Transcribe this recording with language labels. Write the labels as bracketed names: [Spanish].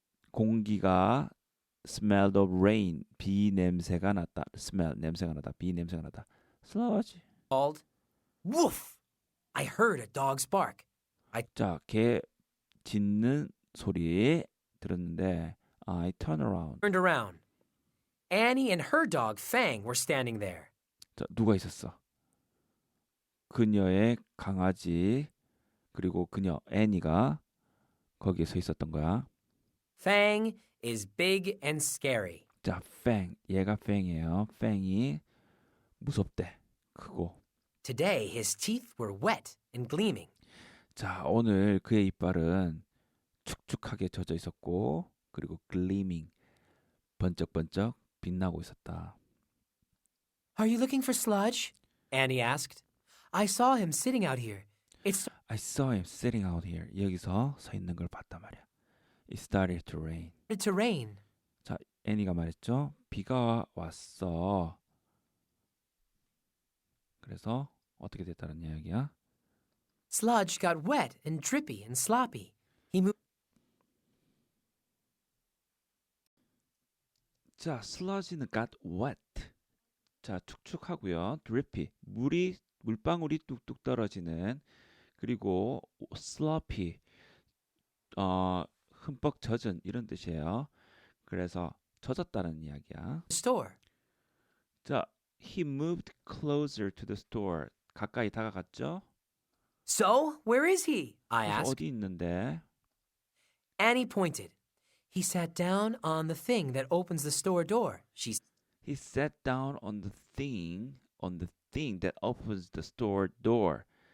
[Korean] 공기가 [English] smelled of rain. [Korean] 비 냄새가 났다. smell 냄새가 나다. 비 냄새가 나다. sludge. [English] called. Woof! I heard a dog's bark. [Korean] 자, 개 짖는 소리 들었는데 [English] I turn around. Turned around. Annie and her dog Fang were standing there. [Korean] 자, 누가 있었어? 그녀의 강아지 그리고 그녀 애니가 거기에 서 있었던 거야. [English] Fang is big and scary. [Korean] 자, 팽. 얘가 팽이에요. 팽이 무섭대. 크고. [English] Today his teeth were wet and gleaming. [Korean] 자, 오늘 그의 이빨은 축축하게 젖어 있었고 그리고 gleaming. 번쩍번쩍 빛나고 있었다. [English] Are you looking for Sludge? Annie asked. I saw him sitting out here. I saw him sitting out here. [Korean] 여기서 서 있는 걸 봤단 말이야. [English] It started to rain. started to rain. [Korean] 자, 애니가 말했죠. 비가 왔어. 그래서 어떻게 됐다는 이야기야? [English] Sludge got wet and drippy and sloppy. He moved. 자, sludge는 got wet. [Korean] 자, 축축하고요. drippy. 물방울이 뚝뚝 떨어지는. 그리고 sloppy. 흠뻑 젖은 이런 뜻이에요. 그래서 젖었다는 이야기야. [English] store. 자, he moved closer to the store. [Korean] 가까이 다가갔죠? [English] So, where is he? I [Korean] 그래서 [English] asked. [Korean] 어디 있는데? [English] Annie pointed. He sat down on the thing that opens the store door. He sat down on the thing that opens the store door.